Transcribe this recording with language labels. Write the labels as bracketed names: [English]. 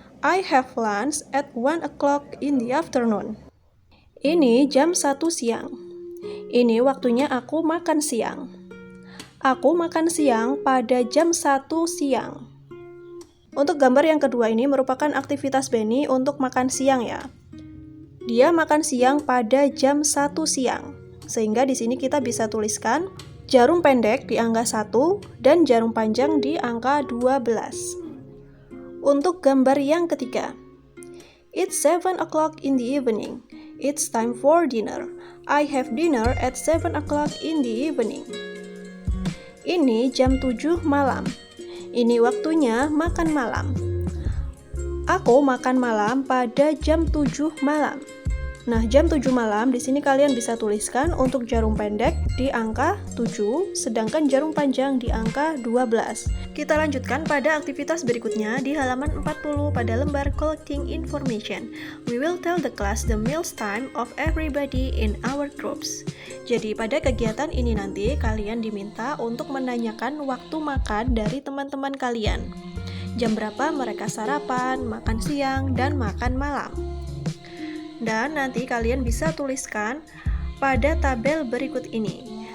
[English] I have lunch at 1 o'clock in the afternoon. [Indonesian] Ini jam 1 siang. Ini waktunya aku makan siang. Aku makan siang pada jam 1 siang. Untuk gambar yang kedua ini merupakan aktivitas Benny untuk makan siang ya. Dia makan siang pada jam 1 siang. Sehingga di sini kita bisa tuliskan jarum pendek di angka 1 dan jarum panjang di angka 12. Untuk gambar yang ketiga, [English] It's 7 o'clock in the evening. It's time for dinner. I have dinner at 7 o'clock in the evening. [Indonesian] Ini jam 7 malam. Ini waktunya makan malam. Aku makan malam pada jam 7 malam. Nah, jam 7 malam di sini kalian bisa tuliskan untuk jarum pendek di angka 7, sedangkan jarum panjang di angka 12. Kita lanjutkan pada aktivitas berikutnya di halaman 40 pada lembar Collecting Information. [English] We will tell the class the meals time of everybody in our groups. [Indonesian] Jadi pada kegiatan ini nanti kalian diminta untuk menanyakan waktu makan dari teman-teman kalian. Jam berapa mereka sarapan, makan siang, dan makan malam. Dan nanti kalian bisa tuliskan pada tabel berikut ini.